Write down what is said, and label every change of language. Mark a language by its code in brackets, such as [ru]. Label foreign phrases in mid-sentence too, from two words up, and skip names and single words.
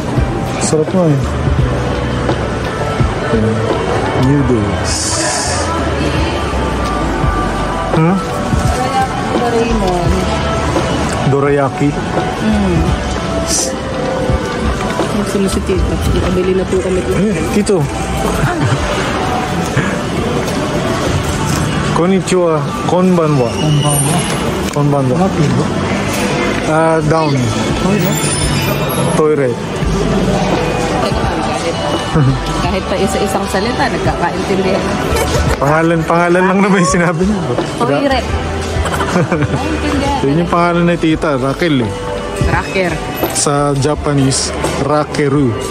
[tl] Sarap mo eh. [en] New Days. [tl] Doraemon. Dorayaki. Gusto mo si Tito. Nakabili na po kami ito. Tito. Konnichiwa. [ja] Konbanwa. Konbanwa. [tl] Down. Toilet. Kahit pa isa-isang salita, nagkakaintindihan. Pangalan lang naman yung sinabi niya. Toilet. Yun yung pangalan na tita, Raquel eh. Racker. Sa Japanese, Rakeru.